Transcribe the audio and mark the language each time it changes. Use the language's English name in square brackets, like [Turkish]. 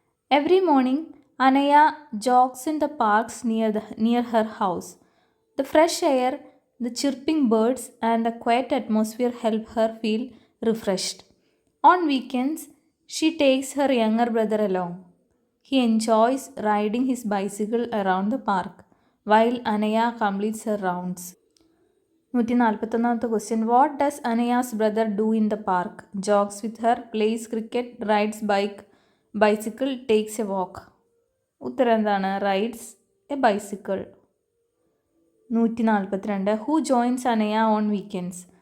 [English] Every morning Anaya jogs in the parks near her house. The fresh air, the chirping birds and the quiet atmosphere help her feel refreshed. On weekends she takes her younger brother along. He enjoys riding his bicycle around the park while Anaya completes her rounds. [Malayalam] 141ാമത്തെ question. [English] What does Anaya's brother do in the park? Jogs with her, plays cricket, rides bicycle, takes a walk. [Malayalam] ഉത്തരം എന്താണ്? [English] Rides a bicycle. 142. Who joins Anaya on weekends?